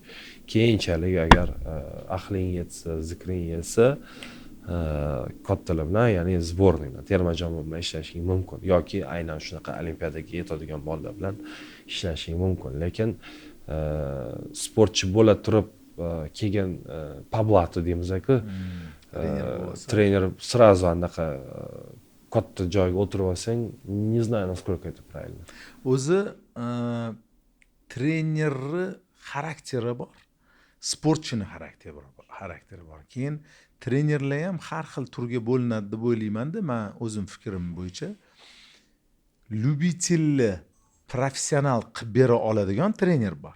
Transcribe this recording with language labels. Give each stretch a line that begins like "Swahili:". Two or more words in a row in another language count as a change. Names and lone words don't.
Uzbek: Keyinchalik agar aqling yetsa, zikring yetsa, kattalar bilan, ya'ni sborniy bilan, terma jamoa bilan ishlashing mumkin yoki aynan shunaqa olimpiadaga yetadigan bolalar bilan ishlashing mumkin. Lekin sportchi bo'la turib keyin Pablato deymiz-ku, trener сразу anaqa katta joyga o'tirib olsang,
Russian: не знаю, насколько это правильно.
Uzbek: O'zi trenerni xarakteri bor, sportchini xarakteri bor. Keyin trenerlar ham har xil turga bo'linadi deb o'ylayman-da, men o'zim fikrim bo'yicha. Lyubitelni professional qilib bera oladigan trener bor.